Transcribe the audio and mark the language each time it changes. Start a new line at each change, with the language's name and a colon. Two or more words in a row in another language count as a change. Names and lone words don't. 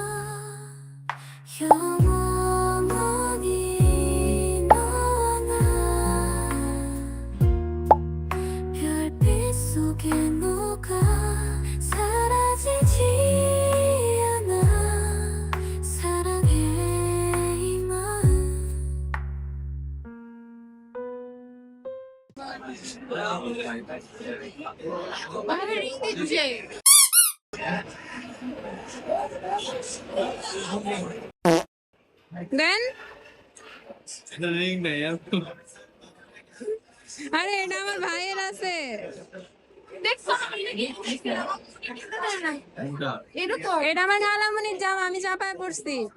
Korean: 영원히 너와 나 별빛 속에 녹아 사라지지 않아 사랑해 이 마음
Bangla: দেন আরে এটা আমার ভাইয়ের আছে এটা আমার খালামণির জামা, আমি চাপায় পড়ছি।